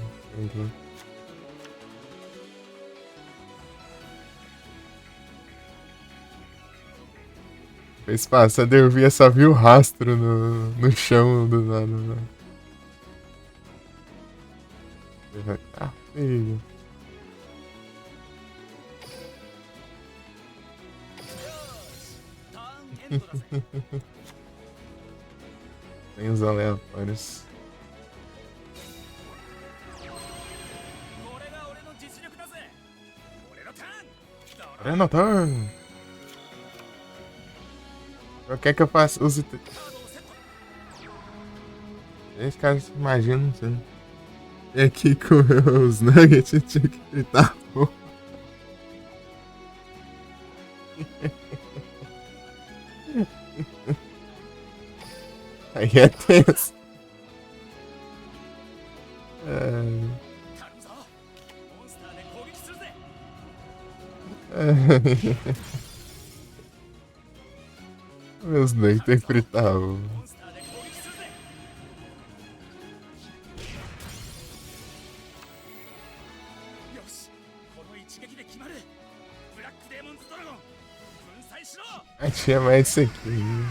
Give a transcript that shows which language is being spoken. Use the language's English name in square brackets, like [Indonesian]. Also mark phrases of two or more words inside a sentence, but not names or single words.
[Portuguese] Vez passada eu vi, só vi o rastro no chão do nada. Né? Ah, filho. [Japanese] よしターンエンドだぜ。 [Portuguese] Tem os aleatórios. [Japanese] これが俺の実力だぜ。俺のターン。ドロー。 [Portuguese] Renator! O que é que eu faço? Use. [Japanese] カードをセット。 [Portuguese] Esse cara se imagina, não sei. E aqui com os nuggets, eu tinha que gritar. Aí é tenso. [Japanese] 頼むぞ。モンスターで攻撃するぜ。 [Portuguese] Meus nuggets tem que fritar. [Japanese] モンスターで攻撃するぜ。よし、この一撃で決まる。ブラックデーモンズドラゴン、粉砕しろ。 [Portuguese] Ah, tinha mais isso aqui.